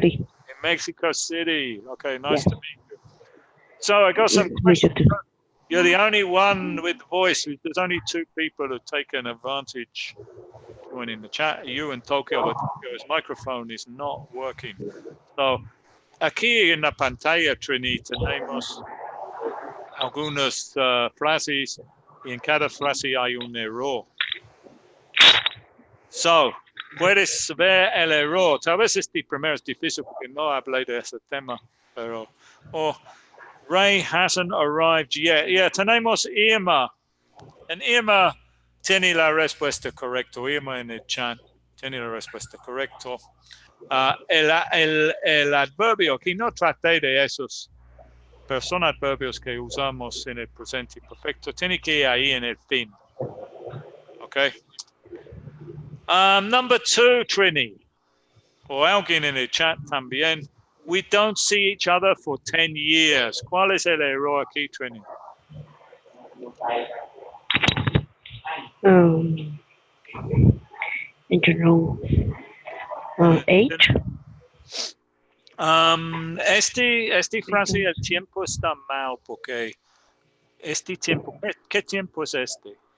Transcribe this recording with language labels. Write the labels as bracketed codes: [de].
[en] City. In Mexico City. Okay, nice Yes, to meet you. So I got some me too. questions. You're the only one with the voice. There's only two people who've taken advantage joining the chat, you and Tokyo, but Tokyo's microphone is not working. [es] So aquí en la pantalla, Trini, tenemos algunas frases y en cada frase hay un error. So, puedes ver el error. Tal vez este primero es difícil porque no hablé de ese tema, pero... [en] Ray hasn't arrived yet. Yeah, [es] tenemos Irma. And Irma tiene la respuesta correcta. Irma en el chat tiene la respuesta correcta. El adverbio, que no traté de esos adverbios que usamos en el presente perfecto, tiene que ir ahí en el fin. Okay. [en] Number 2, [es] Trini, o alguien en el chat también. [en] We don't see each other for 10 years. [es] ¿Cuál es el error aquí, Trini? [en] I don't know. Age. [es] Este frase, el tiempo está mal porque este tiempo, ¿qué tiempo es este?